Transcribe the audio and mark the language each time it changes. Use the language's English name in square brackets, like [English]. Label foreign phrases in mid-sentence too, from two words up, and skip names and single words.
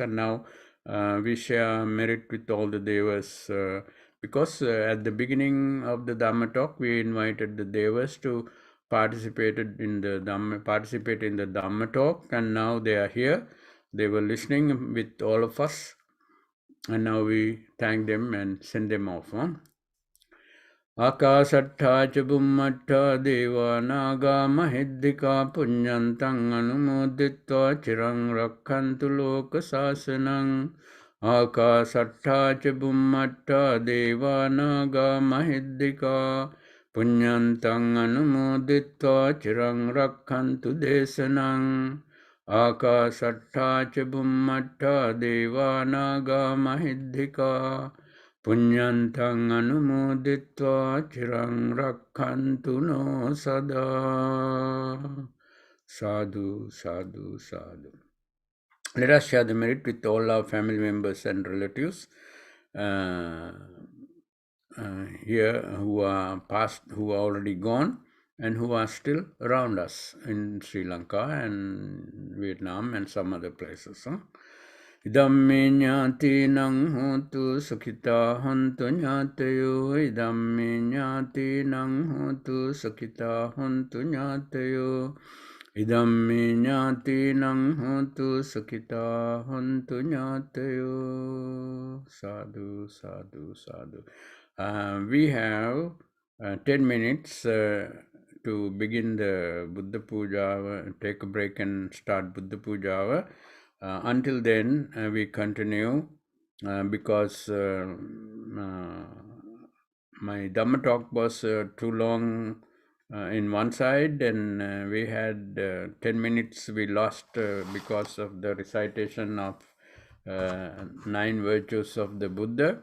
[English] And now we share merit with all the Devas, because at the beginning of the Dharma Talk, we invited the Devas to participate in the Dharma Talk, and now they are here. They were listening with all of us, and now we thank them and send them off. [Pali] Akasatthā ca bhummattha devānāgā mahiddhikā puññantaṃ anumoditvā chiraṃ rakkhantu loka sāsanam. Akasatthā ca bhummattha devānāgā mahiddhikā puññantaṃ anumoditvā chiraṃ rakkhantu desanam. Akasatthā ca bhummattha devānāgā mahiddhikā Puñyantaṃ anumoditvā chiraṃ rakkhantu no sada. Sadhu, sadhu, sadhu. [English] Let us share the merit with all our family members and relatives here who are past, who are already gone, and who are still around us in Sri Lanka and Vietnam and some other places. [Pali] Idammi ñātīnaṃ hontu sukhitā hontu ñātayo. Idammi ñātīnaṃ hontu sukhitā hontu ñātayo. Idammi ñātīnaṃ hontu sukhitā hontu ñātayo. Sadhu, sadhu, sadhu. [English] We have 10 minutes to begin the Buddha Puja, take a break and start Buddha Puja hour. Until then, we continue because my Dhamma talk was too long in one side, and we had 10 minutes we lost because of the recitation of 9 virtues of the Buddha.